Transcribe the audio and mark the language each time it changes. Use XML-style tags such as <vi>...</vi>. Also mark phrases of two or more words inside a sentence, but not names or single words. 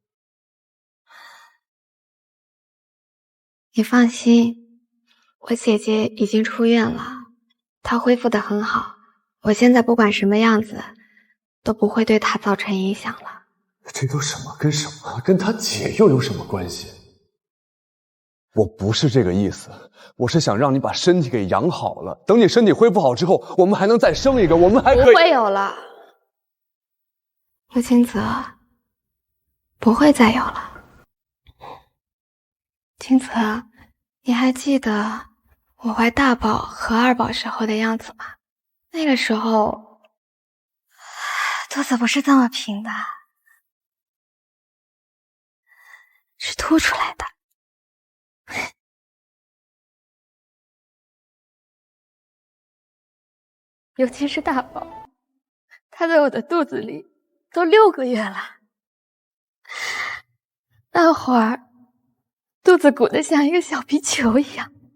<zh>你放心，我姐姐已經出院了，她恢復得很好，我現在不管什麼樣子都不會對她造成影響了。這都什麼跟什麼？跟他姐又有什麼關係？我不是這個意思，我是想讓你把身體給養好了，等你身體恢復好之後，我們還能再生一個，我們還可以。不會有了，陸金澤，不會再有了。金澤，你還記得我懷大寶和二寶時候的樣子嗎？那個時候肚子不是這麼平的，是凸出來的。尤其是大寶，他在我的肚子裡都6個月了，那會兒肚子鼓得像一個小皮球一樣。</zh>